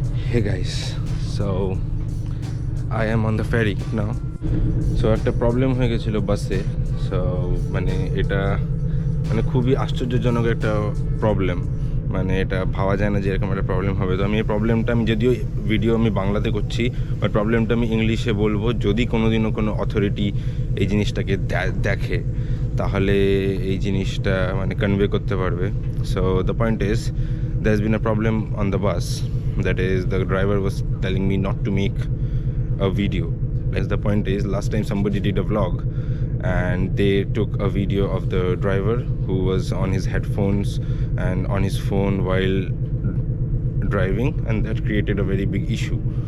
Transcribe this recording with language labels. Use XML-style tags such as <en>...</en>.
<en>Hey guys, so I am on the ferry now.</en> <bn>So একটা problem হয়ে গেছিলো বাসে। সো এটা খুবই আশ্চর্যজনক একটা প্রবলেম, এটা ভাবা যায় না যে এরকম একটা প্রবলেম হবে। তো আমি এই প্রবলেমটা যদিও ভিডিও আমি বাংলাতে করছি, বাট প্রবলেমটা আমি ইংলিশে বলবো। যদি কোনোদিনও কোনো অথরিটি এই জিনিসটাকে দেখে তাহলে এই জিনিসটা কনভে করতে পারবে।</bn> <en>So the point is, there has been a problem on the bus. That is, the driver was telling me not to make a video. As the point is, last time somebody did a vlog and they took a video of the driver who was on his headphones and on his phone while driving, and that created a very big issue.</en>